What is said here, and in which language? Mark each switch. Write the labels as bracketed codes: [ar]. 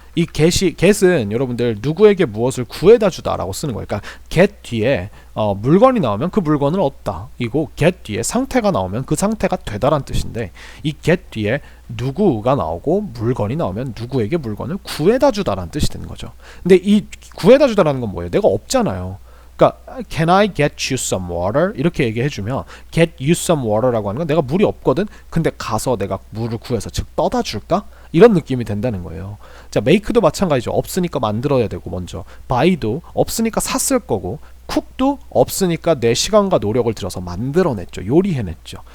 [ko] 이 get은 여러분들 누구에게 무엇을 구해다 주다 라고 쓰는 거예요. 그러니까 get 뒤에 물건이 나오면 그 물건을 얻다 이고, get 뒤에 상태가 나오면 그 상태가 되다란 뜻인데, 이 get 뒤에 누구가 나오고 물건이 나오면 누구에게 물건을 구해다 주다라는 뜻이 되는 거죠. 근데 이 구해다 주다라는 건 뭐예요? 내가 없잖아요. [en] 그러니까 can I get you some water? [ko] 이렇게 얘기해주면 [en] get you some water [ko] 라고 하는 건 내가 물이 없거든? 근데 가서 내가 물을 구해서, 즉 떠다 줄까? 이런 느낌이 된다는 거예요. 자, make도 마찬가지죠. 없으니까 만들어야 되고, 먼저 buy도 없으니까 샀을 거고, cook도 없으니까 내 시간과 노력을 들여서 만들어냈죠. 요리해냈죠.